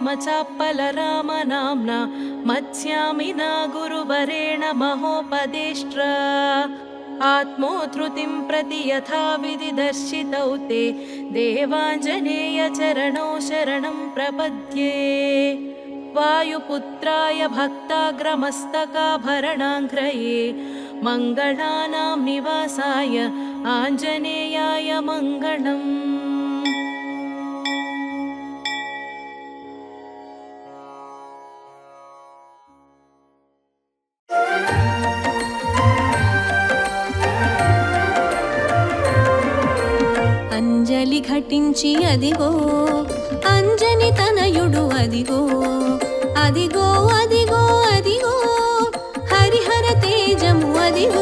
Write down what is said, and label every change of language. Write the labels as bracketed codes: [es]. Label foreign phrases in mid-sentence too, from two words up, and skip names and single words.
[sa] चाप्पलरामनाम्ना मत्स्यामिना गुरुवरेण महोपदेष्ट्र आत्मोद्धृतिं प्रति यथाविधि दर्शितौ ते देवाञ्जनेयचरणौ शरणं प्रपद्ये वायुपुत्राय भक्ताग्रमस्तकाभरणाङ्घ्रये मङ्गलानां निवासाय आञ्जनेयाय मङ्गलम् [te] అంజలి ఘటించి అదిగో అంజని తనయుడు అదిగో అదిగో అదిగో అదిగో హరిహర తేజము అదిగో